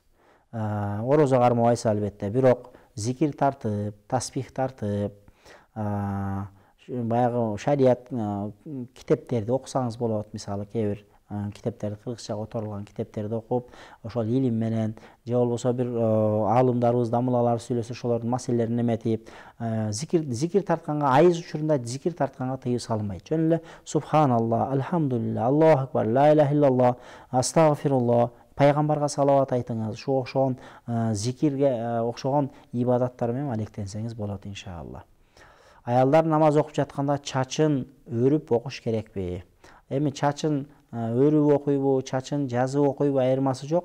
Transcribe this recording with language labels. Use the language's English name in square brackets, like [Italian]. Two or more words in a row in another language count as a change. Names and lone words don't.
[Kyrgyz] Орозо кармабайсыз албетте. Бирок зикир тартып, тасбих тартып, баягы шарият китептерди окусаңыз болот. Мисалы кээ бир китептерди, кыргызча которулган китептерди окуп, ошол илим менен же болбосо бир аалымдарыбыз, дамылалар сүйлөсө ошолордун маселелерин эметип, зикир тартканга, айыз учурунда зикир тартканга тыюу салынбайт. Жөн эле субханалла, [Arabic] الحمد لله، الله أكبر، لا إله إلا الله, [Kyrgyz] астагфируллах, пайгамбарга салават айтыңыз. Ушу окшогон зикирге окшогон ибадаттар менен алектенсеңиз болот иншалла. Аялдар намаз окуп жатканда чачын өрүп окуш керекпи? Эми чачын өрүп окуйбу, чачын жазып окуйбу айырмасы жок.